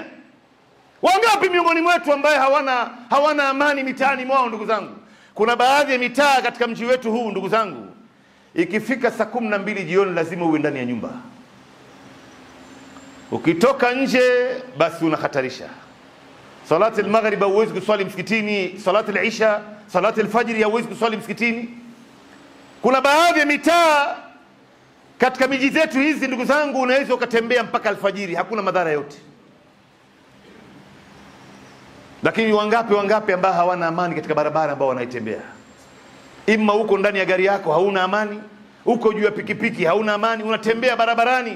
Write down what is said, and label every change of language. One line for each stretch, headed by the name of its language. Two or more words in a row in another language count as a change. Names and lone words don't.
Swahili: Wangapi miongoni mwetu ambaye hawana amani mitaani mwao ndugu zangu? Kuna baadhi ya mitaa katika mji wetu huu ndugu zangu, ikifika saa 12 jioni lazima uwe ndani ya nyumba. Ukitoka nje basi unahatarisha.
Arabic: صلاة المغرب
Swahili: huwezi kuswali msikitini,
Arabic: صلاة العشاء، صلاة الفجر
Swahili: huwezi kuswali msikitini. Kuna baadhi ya mitaa katika miji zetu hizi ndugu zangu unaweza ukatembea mpaka alfajiri, hakuna madhara yote. Lakini wangapi ambao hawana amani katika barabara ambao wanaitembea? Ima uko ndani ya gari yako hauna amani, uko juu ya pikipiki hauna amani, unatembea barabarani.